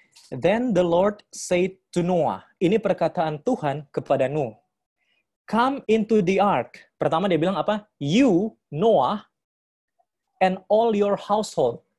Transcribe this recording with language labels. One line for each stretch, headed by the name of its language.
English: Then the Lord said to Noah.
Indonesian: Ini perkataan Tuhan kepada Nuh.
English: Come into the ark.
Indonesian: Pertama dia bilang apa?
English: You, Noah, and all your household.